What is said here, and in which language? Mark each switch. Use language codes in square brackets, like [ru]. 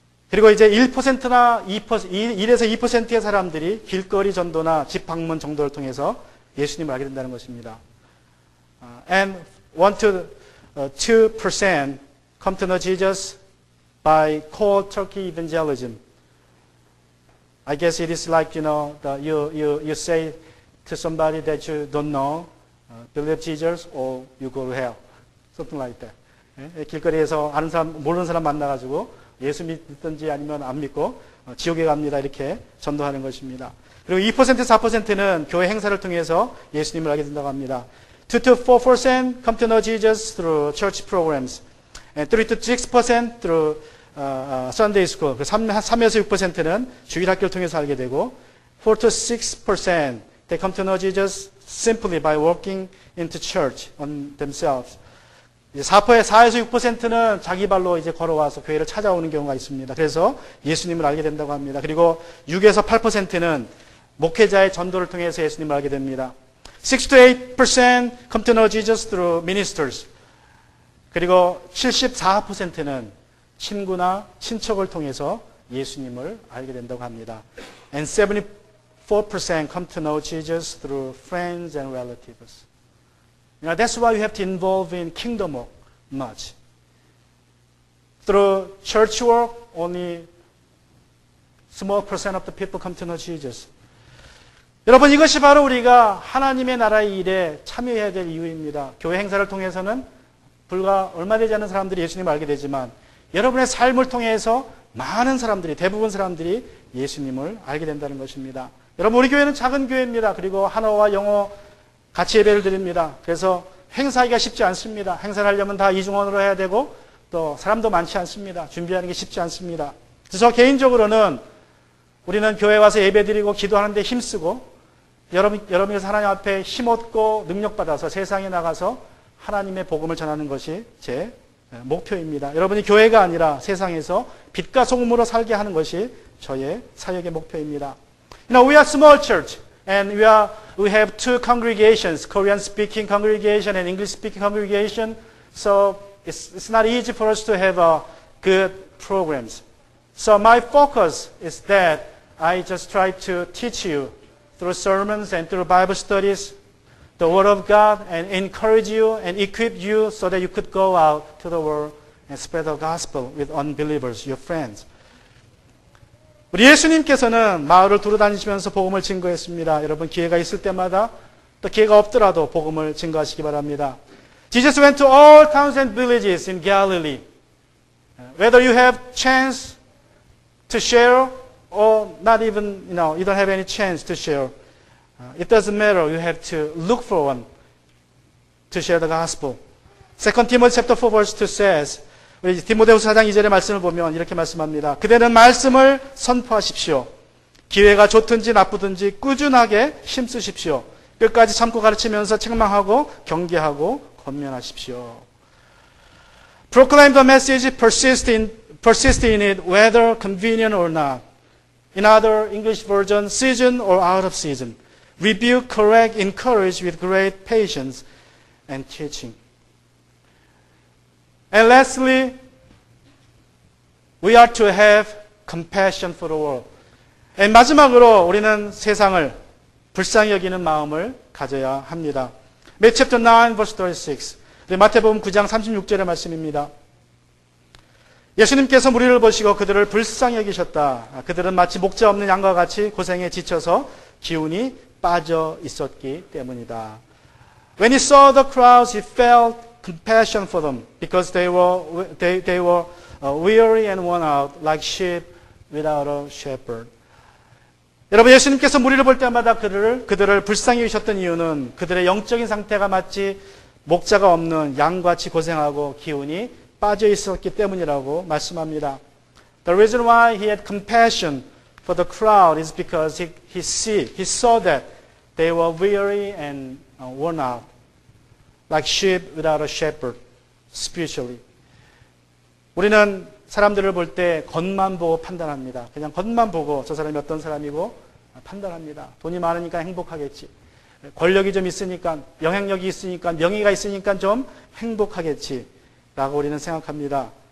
[ko] 그리고 이제 1%나 1에서 2%의 사람들이 길거리 전도나 집 방문 정도를 통해서 예수님을 알게 된다는 것입니다. [en] And 1 to 2% come to know Jesus by cold turkey evangelism. I guess it is like, you say to somebody that you don't know, believe Jesus or you go to hell. Something like that. [ko] 길거리에서 아는 사람, 모르는 사람 만나가지고 예수 믿든지 아니면 안 믿고 지옥에 갑니다. 이렇게 전도하는 것입니다. 그리고 2% 4%는 교회 행사를 통해서 예수님을 알게 된다고 합니다. [en] 2 to 4% come to know Jesus through church programs. And 3 to 6% through Sunday school. [ko] 3에서 6%는 주일학교를 통해서 알게 되고 [en] 4 to 6% they come to know Jesus simply by walking into church on themselves. [ko] 4에서 6%는 자기 발로 이제 걸어와서 교회를 찾아오는 경우가 있습니다. 그래서 예수님을 알게 된다고 합니다. 그리고 6에서 8%는 목회자의 전도를 통해서 예수님을 알게 됩니다. [en] 6 to 8% come to know Jesus through ministers. [ko] 그리고 74%는 친구나 친척을 통해서 예수님을 알게 된다고 합니다. [en] And 74% come to know Jesus through friends and relatives. You know, that's why you have to involve in kingdom work much. Through church work, only small percent of the people come to know Jesus. [ko] 여러분, 이것이 바로 우리가 하나님의 나라의 일에 참여해야 될 이유입니다. 교회 행사를 통해서는 불과 얼마 되지 않은 사람들이 예수님을 알게 되지만 여러분의 삶을 통해서 많은 사람들이, 대부분 사람들이 예수님을 알게 된다는 것입니다. 여러분, 우리 교회는 작은 교회입니다. 그리고 한어와 영어 같이 예배를 드립니다. 그래서 행사하기가 쉽지 않습니다. 행사를 하려면 다 이중언어로 해야 되고 또 사람도 많지 않습니다. 준비하는 게 쉽지 않습니다. 그래서 저 개인적으로는 우리는 교회 와서 예배 드리고 기도하는데 힘쓰고 여러분께서 하나님 앞에 힘없고 능력받아서 세상에 나가서 하나님의 복음을 전하는 것이 제 목표입니다. 여러분이 교회가 아니라 세상에서 빛과 소금으로 살게 하는 것이 저의 사역의 목표입니다. [en] You know, we are small church and we have two congregations, Korean speaking congregation and English speaking congregation. So it's not easy for us to have good programs. So my focus is that I just try to teach you through sermons and through Bible studies the Word of God and encourage you and equip you so that you could go out to the world and spread the gospel with unbelievers, your friends. [ko] 우리 예수님께서는 마을을 두루다니시면서 복음을 증거했습니다. 여러분, 기회가 있을 때마다 또 기회가 없더라도 복음을 증거하시기 바랍니다. [en] Jesus went to all towns and villages in Galilee. Whether you have chance to share or not even, you don't have any chance to share. It doesn't matter. You have to look for one to share the gospel. 2 Timothy chapter 4 verse 2 says, [ko] 우리 디모데후서 4장 2절의 말씀을 보면 이렇게 말씀합니다. 그대는 말씀을 선포하십시오. 기회가 좋든지 나쁘든지 꾸준하게 힘쓰십시오. 끝까지 참고 가르치면서 책망하고 경계하고 권면하십시오. [en] Proclaim the message, persist in it, whether convenient or not. In other English version, season or out of season. Rebuke, correct, encourage with great patience and teaching. And lastly, we are to have compassion for the world. [ko] And 마지막으로 우리는 세상을 불쌍히 여기는 마음을 가져야 합니다. [en] Matthew chapter 9 verse 36. [ko] 마태복음 9장 36절의 말씀입니다. 예수님께서 무리를 보시고 그들을 불쌍히 여기셨다. 그들은 마치 목자 없는 양과 같이 고생에 지쳐서 기운이 빠져 있었기 때문이다. [en] When he saw the crowds, he felt compassion for them because they were weary and worn out like sheep without a shepherd. [ko] 여러분, 예수님께서 무리를 볼 때마다 그들을 불쌍히 여기셨던 이유는 그들의 영적인 상태가 마치 목자가 없는 양같이 고생하고 기운이 빠져 있었기 때문이라고 말씀합니다. [en] The reason why he had compassion for the crowd is because he saw that they were weary and worn out, like sheep without a shepherd, spiritually. [ko] 우리는 사람들을 볼 때 겉만 보고 판단합니다. 그냥 겉만 보고 저 사람이 어떤 사람이고 판단합니다. 돈이 많으니까 행복하겠지. 권력이 좀 있으니까, 영향력이 있으니까, 명예가 있으니까 좀 행복하겠지 라고 우리는 생각합니다.